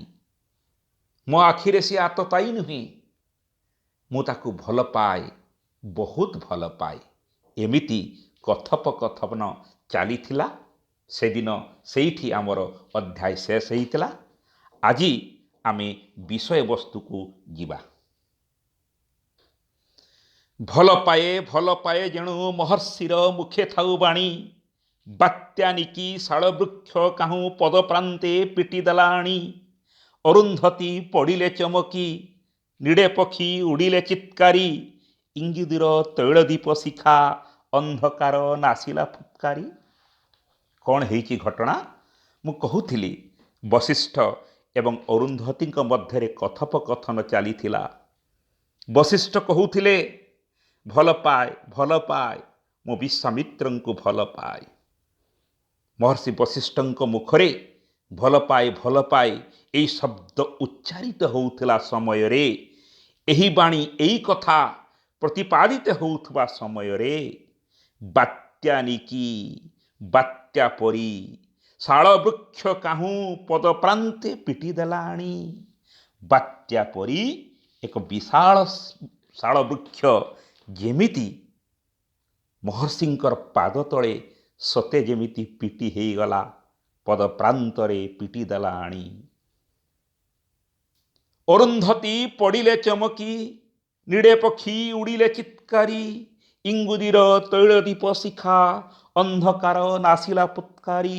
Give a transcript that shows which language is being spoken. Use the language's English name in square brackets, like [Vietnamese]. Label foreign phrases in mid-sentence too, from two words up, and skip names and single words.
[Odia] ମୋ ଆଖିରେ ସେ ଆତତାୟୀ ନୁହେ, ମୁଁ ତାକୁ ଭଲ ପାଏ, ବହୁତ ଭଲ ପାଏ। ଏମିତି କଥୋପକଥନ ଚାଲିଥିଲା। ସେଦିନ ସେଠି ଆମର ଅଧ୍ୟାୟ ଶେଷ ହେଇଥିଲା। ଆଜି ଆମେ ବିଷୟ ବସ୍ତୁକୁ ଯିବା। ଭଲ ପାଏ ଯେଣୁ ମହର୍ଷିର ମୁଖେ ଥାଉ ବାଣୀ, ବାତ୍ୟାନିକି ଶାଳବୃକ୍ଷ କାହୁଁ ପଦ ପ୍ରାନ୍ତେ ପିଟି ଦଲାଣି। ଅରୁନ୍ଧତୀ ପଡ଼ିଲେ ଚମକି, ନିଡ଼େ ପକ୍ଷୀ ଉଡ଼ିଲେ ଚିତ୍କାରି। ଇଙ୍ଗୁଦୀର ତୈଳଦୀପ ଶିଖା, ଅନ୍ଧକାର ନାଶିଲା ଫୁତ୍କାରି। କଅଣ ହେଇଛି ଘଟଣା? ମୁଁ କହୁଥିଲି ବଶିଷ୍ଠ ଏବଂ ଅରୁନ୍ଧତୀ ମଧ୍ୟରେ କଥୋପକଥନ ଚାଲିଥିଲା। ବଶିଷ୍ଠ କହୁଥିଲେ ଭଲ ପାଏ ମୋ ବିଶ୍ୱାମିତ୍ରକୁ ଭଲ ପାଏ। ମହର୍ଷି ବଶିଷ୍ଠ ମୁଖରେ ଭଲ ପାଏ ଏହି ଶବ୍ଦ ଉଚ୍ଚାରିତ ହେଉଥିଲା ସମୟରେ, ଏହି ବାଣୀ ଏହି କଥା ପ୍ରତିପାଦିତ ହେଉଥିବା ସମୟରେ ବାତ୍ୟାନିକି, ବାତ୍ୟା ପରି ଶାଳ ବୃକ୍ଷ କାହୁଁ ପଦ ପ୍ରାନ୍ତେ ପିଟି ଦେଲାଣି। ବାତ୍ୟା ପରି ଏକ ବିଶାଳ ଶାଳ ବୃକ୍ଷ ଯେମିତି ମହର୍ଷିଙ୍କର ପାଦ ତଳେ ସତେ ଯେମିତି ପିଟି ହେଇ ଗଲା, ପଦ ପ୍ରାନ୍ତରେ ପିଟି ଦେଲାଣି। ଅରୁନ୍ଧତୀ ପଡ଼ିଲେ ଚମକି, ନିଡ଼େ ପକ୍ଷୀ ଉଡ଼ିଲେ ଚିତ୍କାରି। ଇଙ୍ଗୁଦିର ତୈଳଦୀପ ଶିଖା ଅନ୍ଧକାର ନାସିଲା ପୁତ୍କାରୀ।